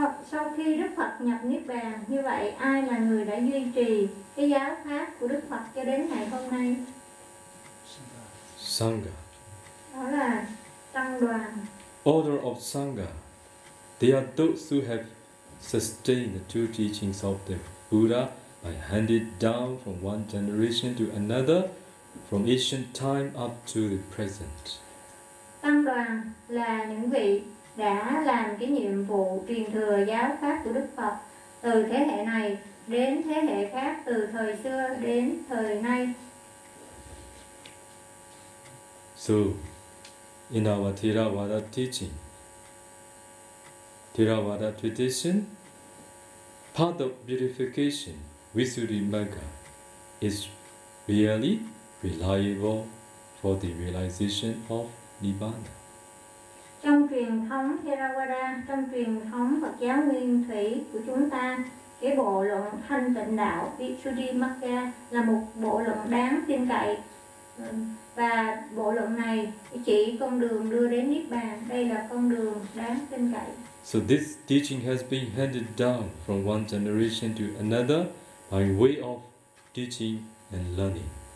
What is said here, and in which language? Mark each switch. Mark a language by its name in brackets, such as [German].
[Vietnamese] Sau khi Đức Phật nhập Niết Bàn như vậy, ai là người đã duy trì cái giáo pháp của Đức Phật cho đến ngày hôm nay? [English] Sangha. [Vietnamese] Đó là tăng đoàn. [English] Order of Sangha. They are those who have sustained the true teachings of the Buddha by handed down from one generation to another, from ancient time up to the present. [Vietnamese] Tăng đoàn là những vị đã làm cái nhiệm vụ truyền thừa giáo pháp của Đức Phật từ thế hệ này đến thế hệ khác, từ thời xưa đến thời nay. [English] So, in our Theravada teaching, Theravada tradition, part of beautification, Visuddhimagga, is really reliable for the realization of Nibbana. [Vietnamese] Trong truyền thống Theravada, trong truyền thống Phật giáo nguyên thủy của chúng ta, cái bộ luận thanh tịnh đạo Visuddhimagga là một bộ luận đáng tin cậy. Và bộ luận này chỉ con đường đưa đến Niết Bàn. Đây là con đường đáng tin cậy. [English] So this teaching has been handed down from one generation to another by way of teaching and learning.